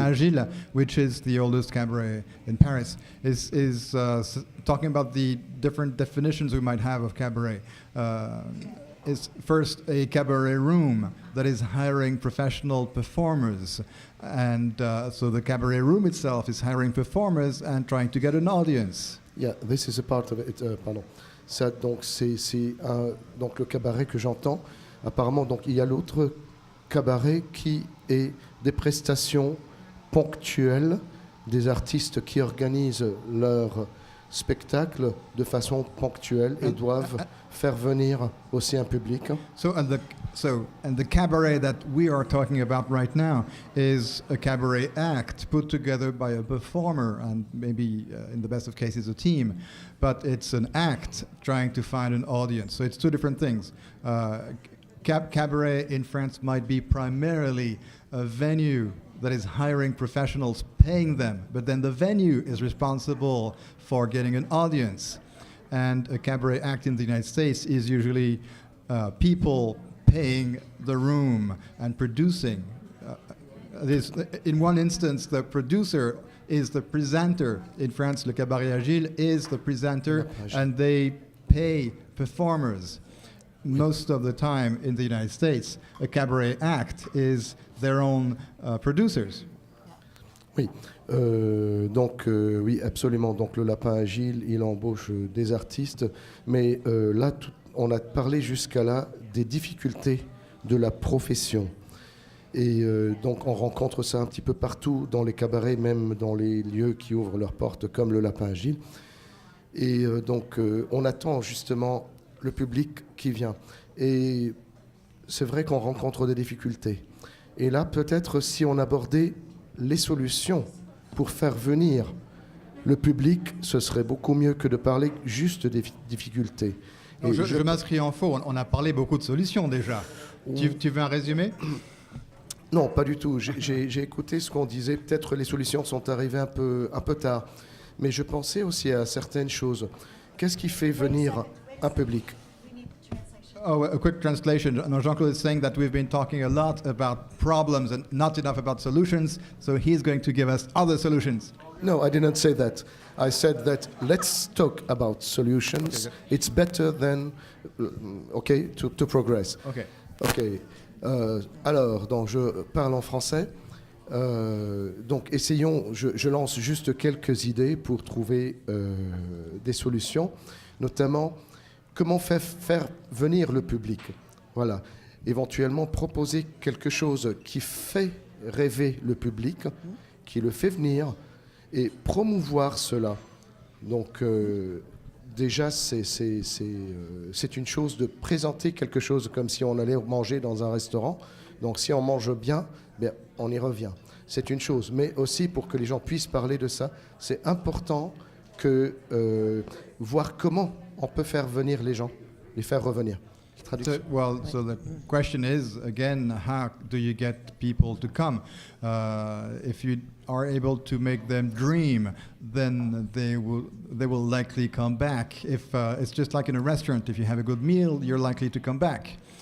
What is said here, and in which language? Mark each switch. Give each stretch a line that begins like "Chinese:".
English: Agile, which is the oldest cabaret in Paris, is talking about the different definitions we might have of cabaret. Is first a cabaret room that is hiring professional performers, and so the cabaret room itself is hiring performers and trying to get an audience. Yeah, this is a part of it. Pardon.
French: Ça, donc c'est donc le cabaret que j'entends. Apparemment, donc il y a l'autre cabaret qui est des prestations ponctuelles des artistes qui organisent leur spectacle de façon ponctuelle et doivent faire venir aussi un public.
English: So the cabaret that we are talking about right now is a cabaret act put together by a performer and maybe in the best of cases a team, but it's an act trying to find an audience. So it's two different things. Cabaret in France might be primarily a venue that is hiring professionals, paying them, but then the venue is responsible for getting an audience. And a cabaret act in the United States is usually people paying the room and producing. In one instance, the producer is the presenter. In France, le Cabaret Agile is the presenter, and they pay performers. Most of the time in the United States, a cabaret act is their own producers.
French: Oui, oui, absolument. Donc le Lapin Agile, il embauche des artistes, mais là, on a parlé jusqu'à là des difficultés de la profession. Et donc on rencontre ça un petit peu partout dans les cabarets, même dans les lieux qui ouvrent leurs portes comme le Lapin Agile. Et donc on attend justement le public qui vient. Et c'est vrai qu'on rencontre des difficultés. Et là, peut-être si on abordait les solutions pour faire venir le public, ce serait beaucoup mieux que de parler juste des difficultés. Donc je m'inscris en faux, on a parlé beaucoup de solutions déjà. Tu veux un résumé ? Non, pas du tout. J'ai écouté ce qu'on disait. Peut-être les solutions sont arrivées un peu tard. Mais je pensais aussi à certaines choses. Qu'est-ce qui fait venir un public ?
English: Oh, a quick translation. No, Jean-Claude is saying that we've been talking a lot about problems and not enough about solutions, so he's going to give us other solutions. No, I didn't say that. I said that let's talk about solutions. Okay. It's better than, to progress. Okay. Okay.
French: Alors, donc je parle en français. Donc essayons, je lance juste quelques idées pour trouver des solutions, notamment comment faire venir le public. Voilà. Éventuellement proposer quelque chose qui fait rêver le public, qui le fait venir, et promouvoir cela. Donc déjà, c'est une chose de présenter quelque chose comme si on allait manger dans un restaurant. Donc si on mange bien, bien, on y revient. C'est une chose. Mais aussi pour que les gens puissent parler de ça, c'est important que voir comment on peut faire venir les gens, les faire revenir.
English: So the question is, again, how do you get people to come? If you are able to make them dream, then they will likely come back. If it's just like in a restaurant, if you have a good meal, you're likely to come back.